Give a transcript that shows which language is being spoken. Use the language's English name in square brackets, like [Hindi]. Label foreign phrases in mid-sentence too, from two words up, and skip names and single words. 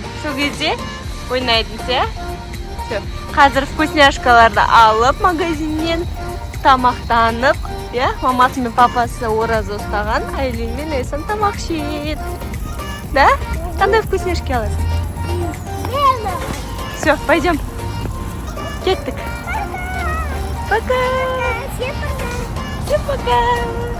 [Kazakh] Сол кезде ойнайтыныз, я? Қазір вкусняшкаларды алып, магазиннен тамақтанып, я? Мамасы мен папасы ораза ұстаған, Айлин мен Лайсан тамақ жейді. Да? Қандай вкусняшки аласың? [Russian] Все, пойдем. Кеттік. Пока. Всем пока. Всем пока.